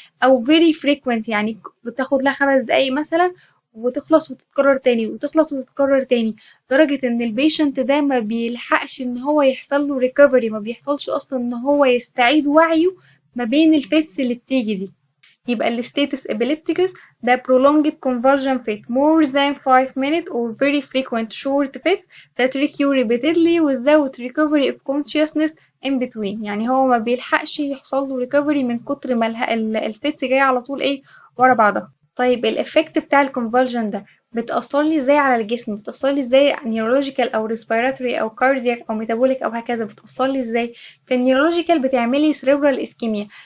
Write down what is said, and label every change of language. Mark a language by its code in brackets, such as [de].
[ar] او [en] very frequent [ar] يعني بتاخد لها 5 دقايق مثلا، وتخلص وتتكرر تاني وتخلص وتتكرر تاني، لدرجة ان البيشنت ده ما بيلحقش ان هو يحصل له ريكفري، ما بيحصلش اصلا ان هو يستعيد وعيه ما بين الفيتس اللي بتيجي دي. يبقى الستاتس [en] epilepticus ده prolonged convulsion fit more than 5 minutes or very frequent short fits that recur repeatedly without recovery of consciousness in between. [ar] يعني هو ما بيلحقش يحصل له recovery من كتر ما الفيتس جاية على طول ايه ورا بعضها. طيب الإفكت بتاع الكونفولجن ده بتأثر لي ازاي على الجسم؟ بتأثر لي ازاي نيورولوجيكال او ريسبيراتوري او كاردياك او ميتابوليك او هكذا؟ بتأثر لي ازاي؟ في النيورولوجيكال بتعمل لي سيريبرال اسكيميا.